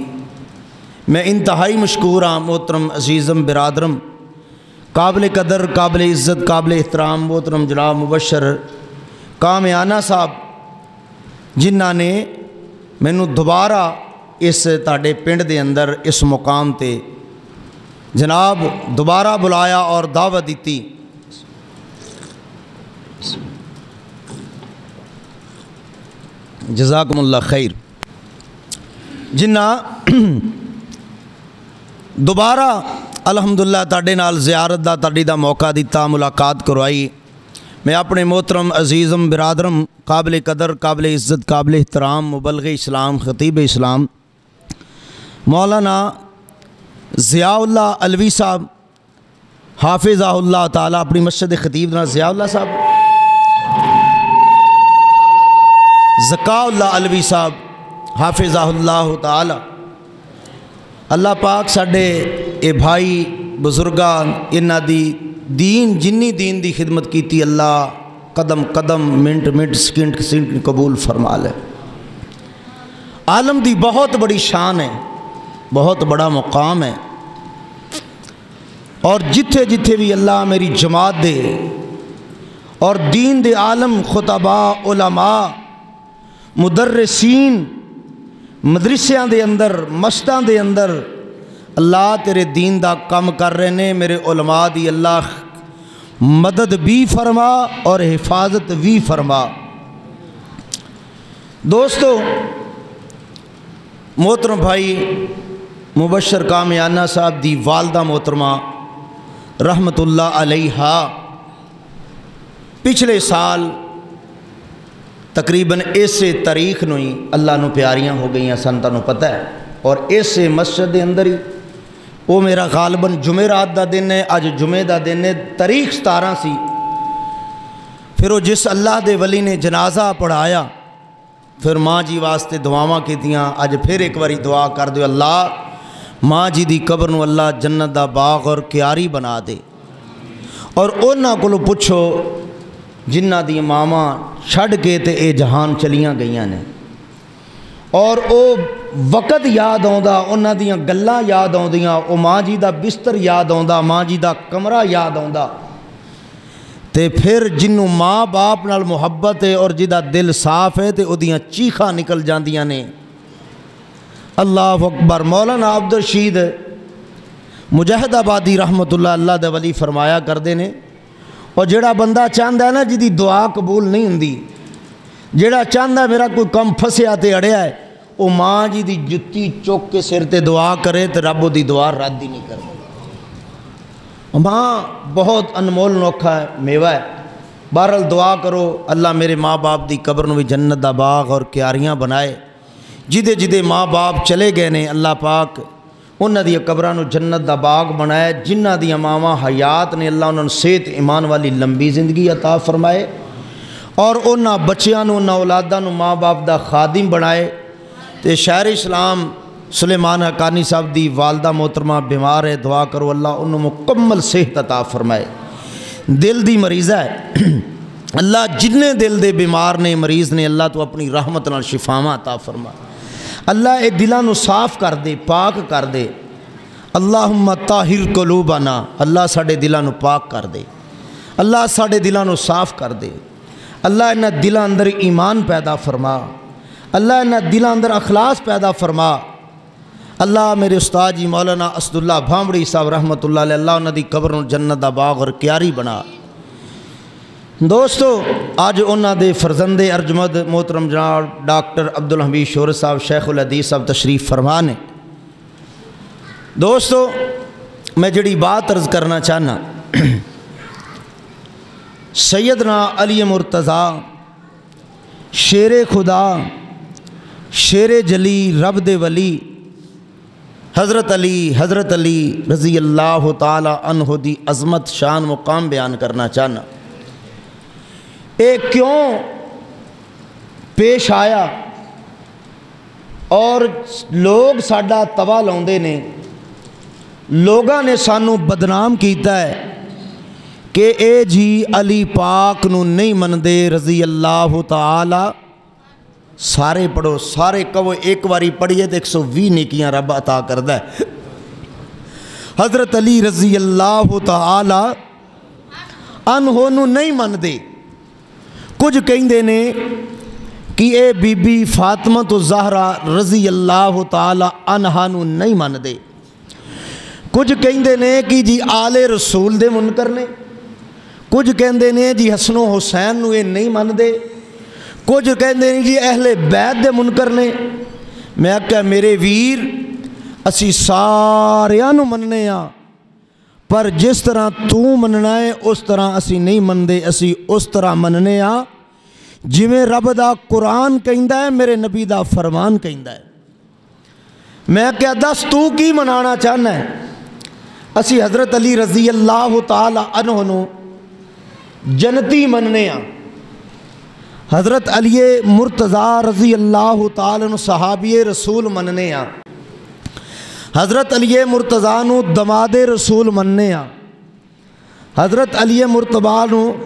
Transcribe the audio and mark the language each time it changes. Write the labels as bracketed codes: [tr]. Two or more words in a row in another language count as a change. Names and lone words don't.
[pa] میں انتہائی مشکور ہاں محترم عزیزم برادرم، قابل قدر، قابل عزت، قابل احترام محترم جناب مبشر کامیانہ صاحب، جنہاں نے مینوں دوبارہ اس تاڑے پنڈ دے اندر اس مقام تے جناب دوبارہ بلایا اور دعوت دیتی۔ [ar] جزاکم اللہ خیر۔ [pa] جنہاں دوبارہ الحمدللہ تاڑے نال زیارت دا تاڑی دا موقع دیتا، ملاقات کروائی۔ میں اپنے محترم عزیزم برادرم قابل قدر، قابل عزت، قابل احترام مبلغ اسلام، خطیب اسلام مولانا ضیاء اللہ علوی صاحب [ar] حافظہ اللہ تعالیٰ، [pa] اپنی مسجد خطیب نا ضیاء اللہ صاحب، ذکاء اللہ علوی صاحب [ar] حافظہ اللہ تعالیٰ، [pa] اللہ پاک ساڑے اے بھائی بزرگان انہاں دی دین جنی دین دی خدمت کیتی اللہ قدم قدم منٹ منٹ سکنٹ سکنٹ قبول فرما لے۔ عالم دی بہت بڑی شان ہے، بہت بڑا مقام ہے، اور جتھے جتھے بھی اللہ میری جماعت دے اور دین دے عالم خطباء علماء مدرسین مدرسیاں دے اندر مسجداں دے اندر اللہ تیرے دین دا کم کر رہے نے، میرے علماء دی اللہ مدد بھی فرما اور حفاظت بھی فرما۔ دوستو، محترم بھائی مبشر کامیانہ صاحب دی والدہ محترمہ [ar] رحمت اللہ علیہا [pa] پچھلے سال تقریباً ایسے تاریخ نو ہی اللہ نو پیاریاں ہو گئیاں سن، تانوں پتہ ہے، اور ایسے مسجد دے اندر ہی وہ میرا غالباً جمعرات دا دن ہے، اج جمعے دا دن ہے، تاریخ 17 سی۔ پھر وہ جس اللہ دے ولی نے جنازہ پڑھایا، پھر ماں جی واسطے دعاواں کیتیاں، اج پھر ایک باری دعا کر دیو اللہ ماں جی دی قبر نو اللہ جنت دا باغ اور کیاری بنا دے۔ اور انہاں کولو پوچھو جنہ دی ماما چھڑ کے تے اے جہان چلیاں گئیاں نے، اور او وقت یاد آوندا، انہاں دیاں گلاں یاد آوندیاں، او ماں جی دا بستر یاد آوندا، ماں جی دا کمرہ یاد آوندا، تے پھر جنوں ماں باپ نال محبت ہے اور جدا دل صاف ہے تے او دیاں چیخاں نکل جاندیاں نے۔ [ar] اللہ اکبر۔ [pa] مولانا عبدالرشید مجاہد آبادی [ar] رحمت اللہ [pa] دے ولی فرمایا کردے نے، اور جڑا بندہ چاہندا ہے نا جدی دعا قبول نہیں ہوندی، جڑا چاہندا ہے میرا کوئی کم پھسیا تے اڑیا ہے، او ماں جی دی جتی چوک کے سر تے دعا کرے تے رب دی دعا رد ہی نہیں کرتا۔ ماں بہت انمول نوکھا ہے، میوہ ہے۔ بہرحال دعا کرو اللہ میرے ماں باپ دی قبر نو بھی جنت دا باغ اور کیاریاں بنائے۔ جدے جدے ماں باپ چلے گئے نے اللہ پاک انہاں دی قبراں نو جنت دا باغ بنائے، جنہاں دی ماواں حیات نے اللہ انہاں نو صحت ایمان والی لمبی زندگی عطا فرمائے، اور انہاں بچیاں نو انہاں اولاداں نو ماں باپ دا خادم بنائے۔ تے شاعر اسلام سلیمان حقانی صاحب دی والدہ محترمہ بیمار ہے، دعا کرو اللہ انہوں مکمل صحت عطا فرمائے۔ دل دی مریضہ ہے، اللہ جتنے دل دے بیمار نے مریض نے اللہ تو اپنی رحمت نال شفاواں عطا فرما۔ اللہ اے دلاں نو صاف کر دے، پاک کر دے۔ [ar] اللہم طاہر قلوبنا، [pa] اللہ ساڈے دلاں نو پاک کر دے، اللہ ساڈے دلاں نو صاف کر دے۔ اللہ انہاں دلاں اندر ایمان پیدا فرما، اللہ انہاں دلاں اندر اخلاص پیدا فرما۔ اللہ میرے استاد جی مولانا اسداللہ بھامڑی صاحب [ar] رحمت اللہ علیہ، [pa] اللہ انہاں دی قبر نو جنت دا باغ اور کیاری بنا۔ دوستو آج انہاں دے فرزند ارجمند محترم جناب ڈاکٹر عبدالحمید شور صاحب شیخ الحدیث صاحب تشریف فرما نے۔ دوستو میں جڑی بات عرض کرنا چاہنا، سیدنا علی مرتضیٰ شیر خدا شیر جلی رب دے ولی حضرت علی [ar] رضی اللہ تعالی عنہ [pa] دی عظمت شان مقام بیان کرنا چاہنا۔ اے کیوں پیش آیا اور لوگ ساڈا توا لاؤندے نے، لوگاں نے سانو بدنام کیتا ہے کہ اے جی علی پاک نو نہیں مندے [ar] رضی اللہ تعالی۔ [pa] سارے پڑھو، سارے کہو، ایک واری پڑھیے تو 120 نیکیاں رب عطا کردہ ہے۔ حضرت علی [ar] رضی اللہ تعالی عنہ [pa] نو نہیں مندے، کچھ کہندے نے کہ اے بی بی فاطمہ الزہرا [ar] رضی اللہ تعالی عنہا [pa] نو نہیں مندے، کچھ کہندے نے کہ جی آل رسول دے منکر نے، کچھ کہندے نے جی حسن و حسین نو اے نہیں مندے، کچھ کہندے نے جی اہل بیت دے منکر نے۔ میں کہا میرے ویر اسی ساریاں نو مننے ہاں، پر جس طرح تو مننا ہے اس طرح اسی نہیں مندے، اسی اس طرح مننے ہاں جویں رب دا قرآن کہندا ہے، میرے نبی دا فرمان کہندا ہے۔ میں کہا دس تو کی منانا چاہنا ہے؟ اسی حضرت علی [ar] رضی اللہ تعالی عنہ [pa] نو جنتی مننے ہاں، حضرت علی مرتضیٰ [ar] رضی اللہ تعالی عنہ [pa] صحابی رسول مننے ہاں، حضرت علی مرتضیٰ نو دماد رسول مننے ہاں، حضرت علی مرتضیٰ نو